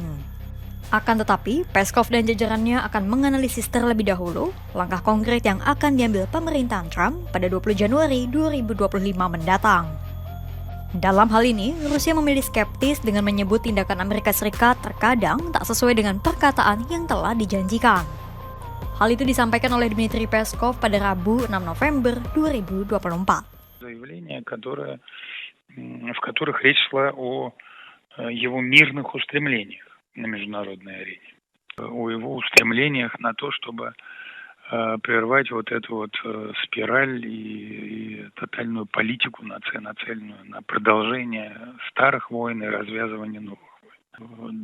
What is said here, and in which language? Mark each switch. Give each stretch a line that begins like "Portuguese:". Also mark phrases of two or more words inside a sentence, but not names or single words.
Indonesian: Akan tetapi, Peskov dan jajarannya akan menganalisis terlebih dahulu langkah konkret yang akan diambil pemerintahan Trump pada 20 Januari 2025 mendatang. Dalam hal ini, Rusia memilih skeptis dengan menyebut tindakan Amerika Serikat terkadang tak sesuai dengan perkataan yang telah dijanjikan. Hal itu disampaikan oleh Dmitry Peskov pada Rabu 6 November 2024.
Russian: Заявления, в которых речь шла о его мирных устремлениях на международной арене, о его устремлениях на то, чтобы прервать вот эту спираль и тотальную политику, нацеленную на продолжение старых войн и развязывание новых войн.